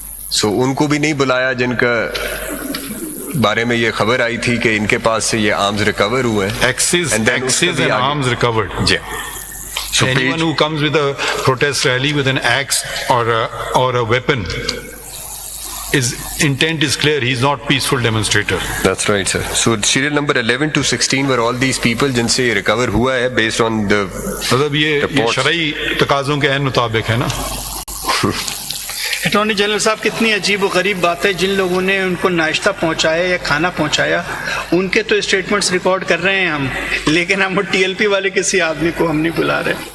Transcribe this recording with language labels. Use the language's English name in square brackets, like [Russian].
[Urdu] سو ان کو بھی نہیں بلایا جن کا بارے میں یہ خبر آئی تھی کہ ان کے پاس سے یہ آرمز ریکور ہوئے ہیں. [English] Axes and arms recovered. [Urdu] جی. So [English] anyone who comes with a protest rally with an axe or a weapon, his intent is clear. He is not peaceful demonstrator. That's right, sir. So serial number 11 to 16 were all these people [Urdu] جن سے یہ recover ہوا ہے [English] based on the [Urdu] مطلب یہ شرعی تقاضوں کے عین مطابق ہے نا. اٹارنی جنرل صاحب کتنی عجیب و غریب بات ہے, جن لوگوں نے ان کو ناشتہ پہنچایا یا کھانا پہنچایا ان کے تو اسٹیٹمنٹس ریکارڈ کر رہے ہیں ہم, لیکن ہم ٹی ایل پی والے کسی آدمی کو ہم نہیں بلا رہے.